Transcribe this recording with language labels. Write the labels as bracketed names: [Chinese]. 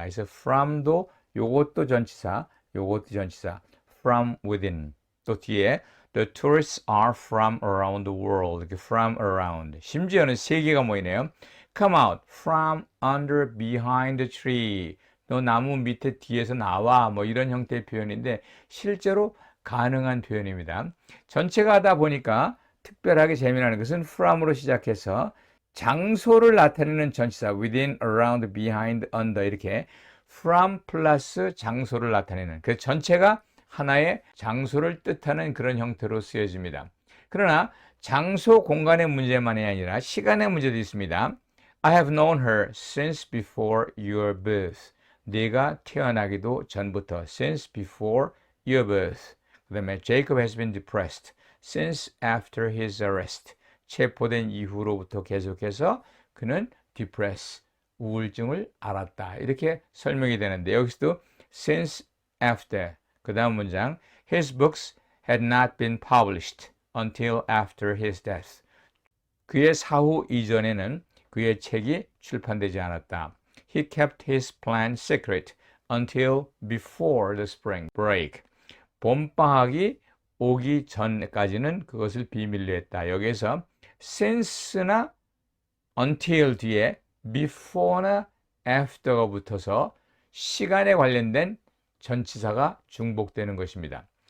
[Korean] 그래서 from도 요것도 전치사, 요것도 전치사. [English] from within. [Korean] 또 뒤에 [English] The tourists are from around the world. from around. [Korean] 심지어는 세 개가 모이네요. [English] Come out from under behind the tree. [Korean] 너 나무 밑에 뒤에서 나와. 뭐 이런 형태의 표현인데 실제로 가능한 표현입니다. 전체가 하다 보니까 특별하게 재미나는 것은 from으로 시작해서 장소를 나타내는 전치사 within, around, behind, under 이렇게 from 플러스 장소를 나타내는 그 전체가 하나의 장소를 뜻하는 그런 형태로 쓰여집니다. 그러나 장소, 공간의 문제만이 아니라 시간의 문제도 있습니다. [English] I have known her since before your birth. [Korean] 네가 태어나기도 전부터 [English] since before your birth. [Korean] 그 다음에 [English] Jacob has been depressed since after his arrest. [Korean] 체포된 이후로부터 계속해서 그는 depressed, 우울증을 앓았다. 이렇게 설명이 되는데 여기서도 since after. 그 다음 문장 [English] His books had not been published until after his death. [Korean] 그의 사후 이전에는 그의 책이 출판되지 않았다. [English] He kept his plan secret until before the spring break. [Korean] 봄방학이 오기 전까지는 그것을 비밀로 했다. 여기에서 since나 until 뒤에 before나 after가 붙어서 시간에 관련된 전치사가 중복되는 것입니다.